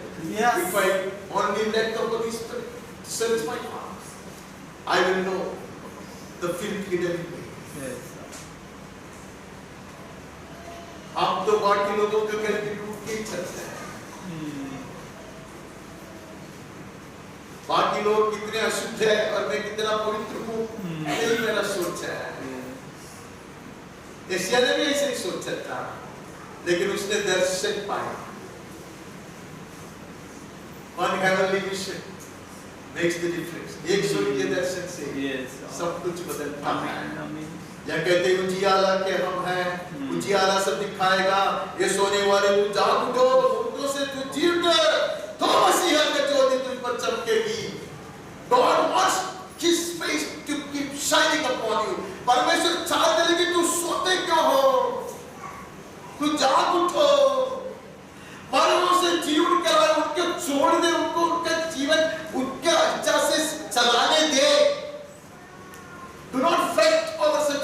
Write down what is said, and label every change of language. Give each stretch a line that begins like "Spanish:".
English: If I only let the Holy Spirit search my heart, I will know the filth hidden in me.
Hindi: आप तो बाकी लोगों के घर की टूट के ही चलते हैं. बाकी लोग कितने अशुद्ध है और मैं कितना पवित्र हूँ, यही मेरा सोच है. एशिया ने भी ऐसे ही सोचा था, लेकिन उसने दर्शन पाया.
English: One heavenly vision makes the difference.
Hindi: एक स्वर्गीय दर्शन से सब कुछ बदलता है. या कहते उजियाला के हम हैं, उजियाला सब दिखाएगा. ये सोने वाले तू जाग उठो, मुर्दों से तू जी उठ, तो मसीहा की ज्योति तुझ पर चमकेगी.
English: God wants His face to keep shining upon you.
Hindi: परमेश्वर चाहते हैं कि तू सोते क्यों हो? तू जाग उठो. मरों से जी उठ कर उनके छोड़ दे, उनको उनका जीवन उनके इच्छा से चलाने दे.
English: Do not fret over